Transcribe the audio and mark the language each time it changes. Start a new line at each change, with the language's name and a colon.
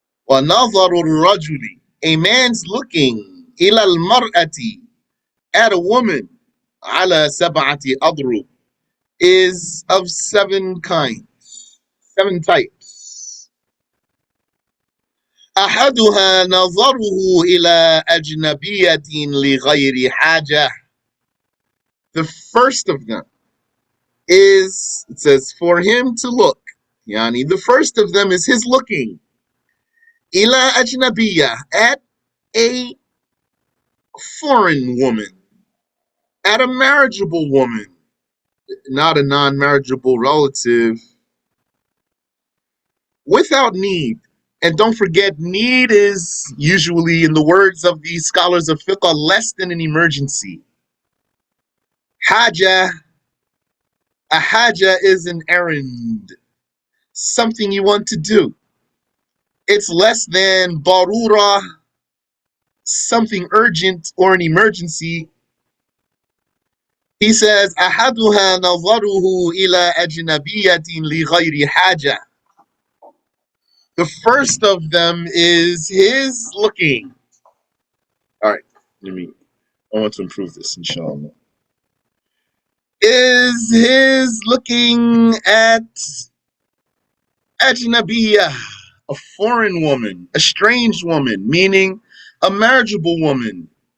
Arabic: وَنَظَرُ الرَّجُلِ,
English: a man's looking
Arabic: إِلَى الْمَرْأَةِ,
English: at a woman,
Arabic: عَلَى سَبْعَةِ أَضْرُبٍ,
English: is of 7 kinds, 7 types.
Arabic: أحدها نظره إلى أجنبية لغير حاجة.
English: The first of them is, it says, for him to look. Yani, the first of them is his looking.
Arabic: إلى أجنبية,
English: at a foreign woman, at a marriageable woman, not a non-marriageable relative, without need. And don't forget, need is usually, in the words of the scholars of fiqh, less than an emergency. Haja, a haja is an errand, something you want to do. It's less than barura, something urgent or an emergency. He says,
Arabic: أحدها نظره إلى أجنبية لغير حاجة.
English: The first of them is his looking. All right, I want to improve this, inshallah. Is his looking at ajnabiyah, a foreign woman, a strange woman, meaning a marriageable woman.